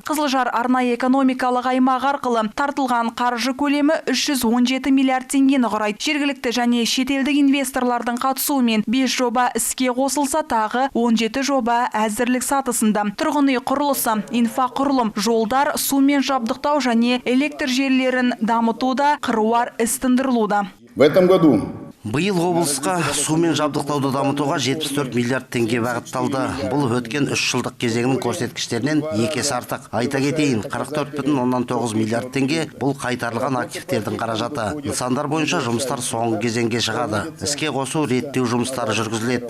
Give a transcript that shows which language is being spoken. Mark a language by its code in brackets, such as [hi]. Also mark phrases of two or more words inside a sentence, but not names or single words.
[kk] Қызылжар арнайы экономикалық аймақ арқылы тартылған қаржы көлемі 317 миллиард теңгені құрайды. Жергілікті және шетелдік инвесторлардың қатысуымен 5 жоба іске қосылса, тағы 17 жоба әзірлік сатысында. Тұрғын үй құрылысы, инфрақұрылым, жолдар, сумен жабдықтау және электр желілерін дамытуда қыруар іс тындырылуда. [ru] В этом году [kk] Биыл облысқа сумен жабдықтауды дамытуға 74 миллиард теңге бағытталды. Бұл өткен 3 жылдық кезеңнің көрсеткіштерінен 2 есе артық. Айта кетейін, 44,9 миллиард теңге бұл қайтарылған активтердің қаражаты. Нысандар бойынша жұмыстар соңғы кезеңге шығады. Іске қосу реттеу жұмыстары жүргізіледі.